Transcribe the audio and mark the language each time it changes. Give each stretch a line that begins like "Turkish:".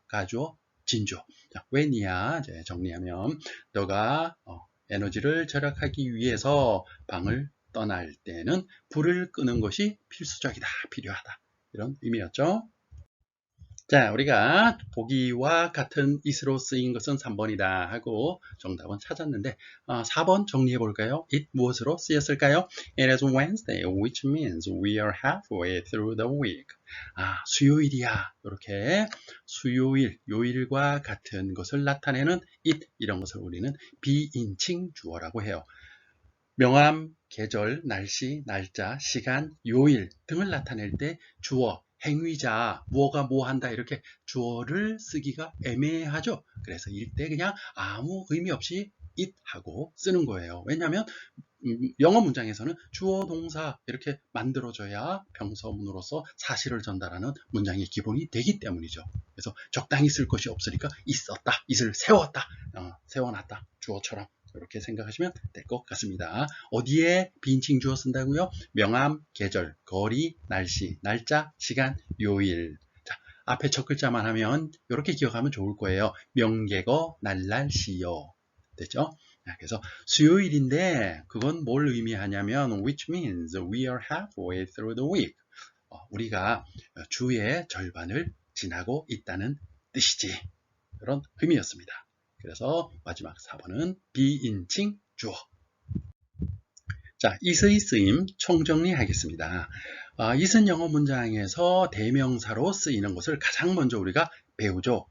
Korean: 가주어, 진주어. 자, when이야 이제 정리하면 너가 에너지를 절약하기 위해서 방을 떠날 때는 불을 끄는 것이 필수적이다, 필요하다. 이런 의미였죠. 자, 우리가 보기와 같은 it으로 쓰인 것은 3번이다 하고 정답은 찾았는데 4번 정리해 볼까요? it 무엇으로 쓰였을까요?
English: It is Wednesday, which means we are halfway through the week.
Korean: 수요일이야. 이렇게 수요일, 요일과 같은 것을 나타내는 it, 이런 것을 우리는 비인칭 주어라고 해요. 명암, 계절, 날씨, 날짜, 시간, 요일 등을 나타낼 때 주어, 행위자, 뭐가 뭐 한다 이렇게 주어를 쓰기가 애매하죠. 그래서 이때 그냥 아무 의미 없이 it 하고 쓰는 거예요. 왜냐하면 영어 문장에서는 주어, 동사 이렇게 만들어줘야 병서문으로서 사실을 전달하는 문장의 기본이 되기 때문이죠. 그래서 적당히 쓸 것이 없으니까 있었다, it을 세웠다, 세워놨다, 주어처럼 이렇게 생각하시면 될 것 같습니다. 어디에 비인칭 주어 쓴다고요? 명암, 계절, 거리, 날씨, 날짜, 시간, 요일. 자, 앞에 첫 글자만 하면 이렇게 기억하면 좋을 거예요. 명계거, 날날시요. 됐죠? 그래서 수요일인데 그건 뭘 의미하냐면
English: which means we are halfway through the week.
Korean: 우리가 주의 절반을 지나고 있다는 뜻이지. 이런 의미였습니다. 그래서 마지막 4번은 비인칭 주어. 자, it의 쓰임 총정리하겠습니다. it은 영어 문장에서 대명사로 쓰이는 것을 가장 먼저 우리가 배우죠.